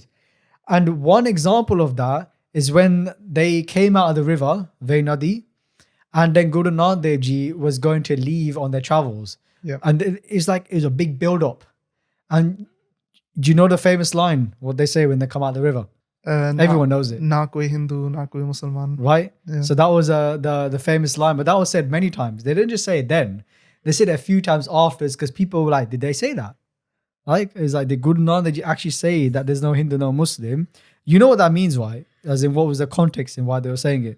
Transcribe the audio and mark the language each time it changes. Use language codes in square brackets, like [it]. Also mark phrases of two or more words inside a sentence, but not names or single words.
[en] And one example of that is when they came out of the river, Nadi, and then Guru Nanak Dev Ji was going to leave on their travels. Yeah. And it's a big build up. And do you know the famous line, what they say when they come out of the river? Everyone knows it. [pa] ਨਾ ਕੋਈ ਹਿੰਦੂ, ਨਾ ਕੋਈ ਮੁਸਲਮਾਨ. [en] Right? Yeah. So that was the famous line, but that was said many times. They didn't just say it then. They said it a few times afterwards because people were like, did they say that? Like, it's like the Guru Nanak Dev Ji actually say that there's no Hindu, no Muslim. You know what that means, right? As in, what was the context in why they were saying it?